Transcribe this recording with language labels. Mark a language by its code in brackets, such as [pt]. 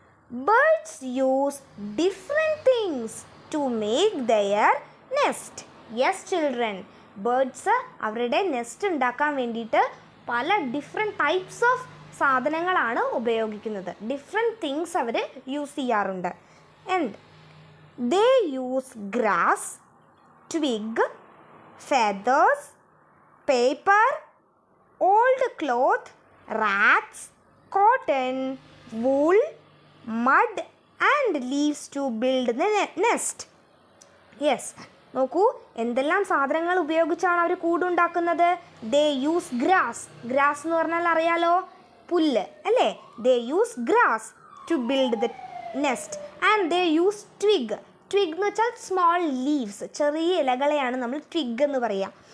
[en] Birds use different things to make their nest. [ml] Yes children, birds അവരുടെ nest ഉണ്ടാക്കാൻ വേണ്ടിയിട്ട് പല [en] different types of [ml] സാധനങ്ങളാണ് ഉപയോഗിക്കുന്നത്. [en] different things [ml] അവർ യൂസ് ചെയ്യാറുണ്ട്. [en] And they use grass, twig, feathers, paper, old cloth, rats, cotton, wool, mud and leaves to build the nest. Yes, [ml] നോക്കൂ, എന്തെല്ലാം സാധനങ്ങൾ ഉപയോഗിച്ചാണ് അവർ കൂടുണ്ടാക്കുന്നത്? [en] They use grass. [ml] ഗ്രാസ് എന്ന് പറഞ്ഞാൽ അറിയാലോ, പുല്ല് അല്ലേ? [en] They use grass to build the nest and they use twig. [ml] Twig എന്ന് വെച്ചാൽ [en] small leaves, [ml] ചെറിയ ഇലകളെയാണ് നമ്മൾ ട്വിഗ് എന്ന് പറയാം.